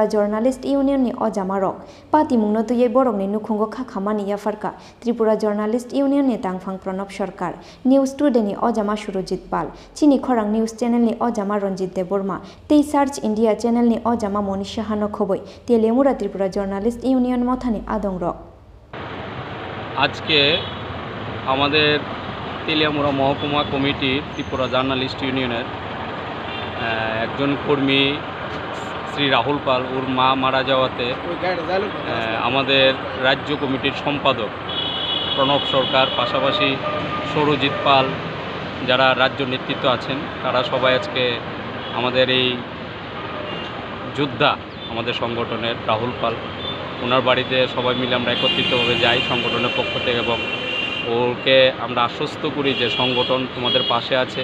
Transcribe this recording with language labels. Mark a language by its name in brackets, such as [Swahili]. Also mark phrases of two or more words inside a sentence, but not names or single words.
[Kok Borok] जर्नालिस्ट इउनियन नि अजामारok पाति मुंगनो तुयै बरकनि नुखुंगो खाखामानि याफारका त्रिपुरा जर्नालिस्ट इउनियन नि तांगफां प्रणब सरकार न्यूज टुडे नि अजामा सुरजित पाल चिनी खरां न्यूज चैनल नि अजामा रंजित देबबर्मा तेई सार्च इंडिया चैनल नि अजामा मनीषा हानो खबै तेलियामुरा त्रिपुरा जर्नालिस्ट इउनियन मथानि आदंरक [Bangla] আজকে আমাদের তেলিয়ামুড়া মহকুমা কমিটি ত্রিপুরা জার্নালিস্ট ইউনিয়নের একজন কর্মী শ্রী রাহুল পাল ওর মা মারা যাওয়াতে আমাদের রাজ্য কমিটির সম্পাদক প্রণব সরকার পাশাপাশি সৌরজিৎ পাল যারা রাজ্য নেতৃত্ব আছেন তারা সবাই আজকে আমাদের এই যোদ্ধা আমাদের সংগঠনের রাহুল পাল ওনার বাড়িতে সবাই মিলে আমরা একত্রিতভাবে যাই সংগঠনের পক্ষ থেকে এবং ওকে আমরা আশ্বস্ত করি যে সংগঠন তোমাদের পাশে আছে।